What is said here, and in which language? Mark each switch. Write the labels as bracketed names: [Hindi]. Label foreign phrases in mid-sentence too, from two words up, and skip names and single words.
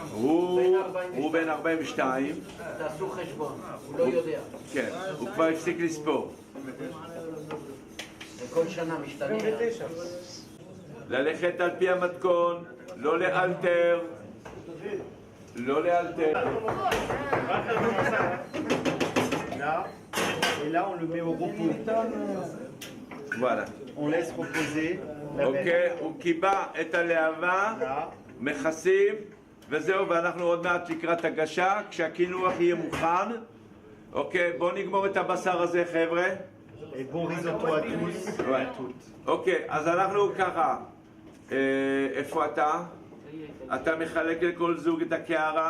[Hebrew] הוא בן 42. תעשו חשבון, הוא לא יודע. כן, הוא כבר הפסיק לספור. כל שנה משתנה. ללכת על פי המתכון, לא לאלתר. לא לאלתר. [French] Là, et là on le met au repos. Voilà. On laisse reposer la [Hebrew] אוקיי, הוא קיבע את הלהבה, מכסים, וזהו, ואנחנו עוד מעט לקראת הגשה, כשהקינוח יהיה מוכן. אוקיי, בואו נגמור את הבשר הזה, חבר'ה. [French] Et bon risotto à tous et à toutes. [Hebrew] אוקיי, אז אנחנו ככה, איפה אתה? אתה מחלק לכל זוג את הקערה?